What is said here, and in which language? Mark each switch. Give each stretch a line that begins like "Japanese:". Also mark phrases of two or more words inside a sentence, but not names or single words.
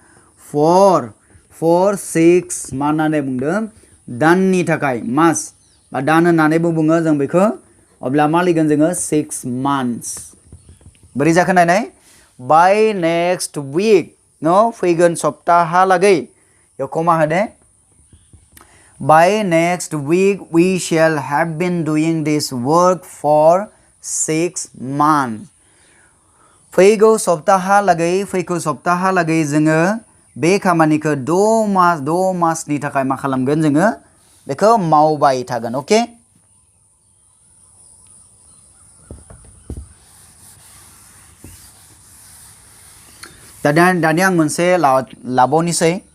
Bodo: 4 6 मा होननानै बुंदों दाननि थाखाय मास बा दान होननानैबो बुङो जों बेखौ अब्ला मा लिरगोन जोङो 6 months बोरै जाखो नायनाय बाय
English: next week
Bodo: न फैगोन सप्ताहालागै याव कमा होदे
English: by next week we shall have been doing this work for 6 months
Bodo: फैगौ सप्ताहालागै जोङो बे खामानिखौ 6 मासनि थाखाय मा खालामगोन जोङो बेखौ मावबाय थागोन अके दानिया आं मोनसे लाबावनोसै